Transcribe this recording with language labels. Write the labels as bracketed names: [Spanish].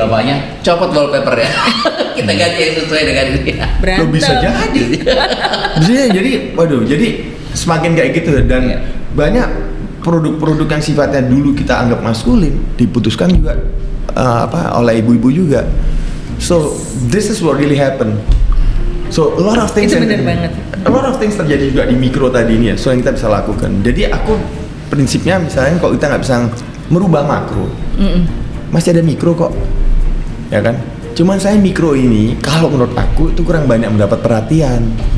[Indonesian] bapaknya, copot wallpaper ya. Kita ganti yang sesuai dengan dia. Berantem. Loh, bisa jadi. Bisa jadi, waduh, jadi semakin kayak gitu dan Iya. banyak produk-produk yang sifatnya dulu kita anggap maskulin diputuskan juga oleh ibu-ibu juga. [English] So this is what really happen. So a lot of things. [Indonesian] Itu benar banget. A lot of things terjadi juga di mikro tadi ini ya. So yang kita bisa lakukan. Jadi aku prinsipnya misalnya kalau kita nggak bisa merubah makro, masih ada mikro kok, ya kan? Cuman saya mikro ini kalau menurut aku itu kurang banyak mendapat perhatian.